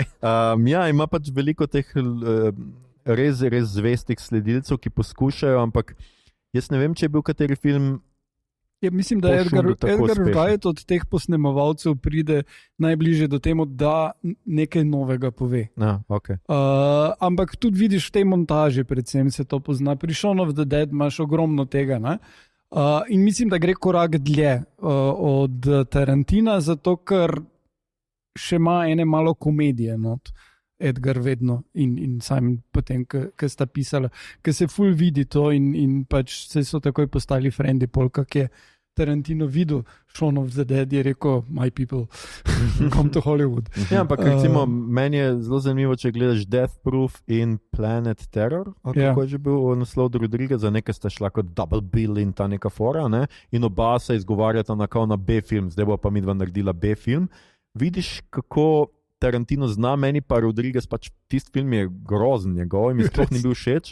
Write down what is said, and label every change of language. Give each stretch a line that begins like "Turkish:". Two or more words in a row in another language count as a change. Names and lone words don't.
Slovenian: Ima pač veliko teh res zvestih sledilcev, ki poskušajo, ampak jaz ne vem, če je bil kateri film. Ja, mislim, da Edgar Wright od teh posnemovalcev pride najbližje do temu, da nekaj novega pove. Okay. Ampak tudi vidiš v tej montaži, predvsem se to pozna. Pri Shaun of the Dead imaš ogromno tega. In mislim, da gre korak dlje od Tarantina, zato ker še ima ene malo komedije. Edgar vedno in Simon potem, ki sta pisala, ki se ful vidi to in pač se so takoj postali frendi, kak je Tarantino videl Shaun of the Dead, je rekel,
English: my people, come to Hollywood.
Slovenian: Ja, ampak recimo, meni je zelo zanimivo, če gledaš Death Proof in Planet Terror, kako je že bil naslov Rodrigueza, za nekaj sta šla kot Double Bill in ta neka fora, in oba se izgovarjata na B-film, zdaj bo pa midva naredila B-film. Vidiš, kako Tarantino zna, meni pa Rodriguez, pač tisti film je grozen njegov in mi sploh ni bil všeč.